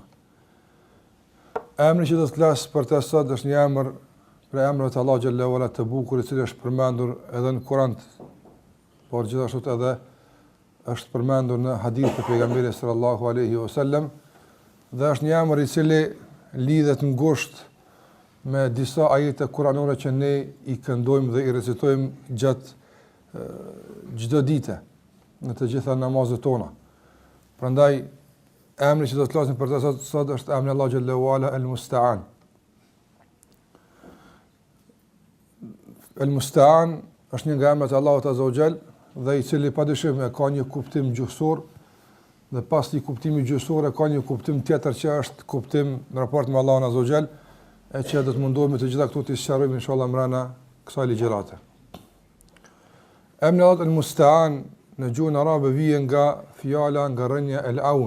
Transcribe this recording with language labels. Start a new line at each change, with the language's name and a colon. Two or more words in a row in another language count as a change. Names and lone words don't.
Albanian: Emri që do të flas për të sot është një emër për emrat e Allahut
Arabic: جل وعلا
Albanian: të bukur, i cili është përmendur edhe në Kur'an, por gjithashtu edhe është përmendur në hadith të pejgamberit
Arabic: صلى الله عليه وسلم,
Albanian: dhe është një emër i cili lidhet ngushtë me disa ajete kuranore që ne i këndojmë dhe i recitojmë gjatë çdo dite në të gjitha namazet tona. Prandaj emri që do të flasim për të sot është emri Allahu
Arabic: جل وعلا
Albanian: al-Musta'an. El-Musta'an është një nga emrat e Allahut
Arabic: عز وجل,
Albanian: dhe i cili padyshim ka një kuptim gjuhësor, dhe pas një kuptimi gjuhësor ka një kuptim tjetër që është kuptim në raport me Allahun
Arabic: عز وجل,
Albanian: e që do të mundohemi të gjitha këtu të sqarojmë inshallah mbrana kësaj ligjërate. Emri Allahut El-Musta'an në gjuhën arabe vjen nga fjala nga rënja el-aun.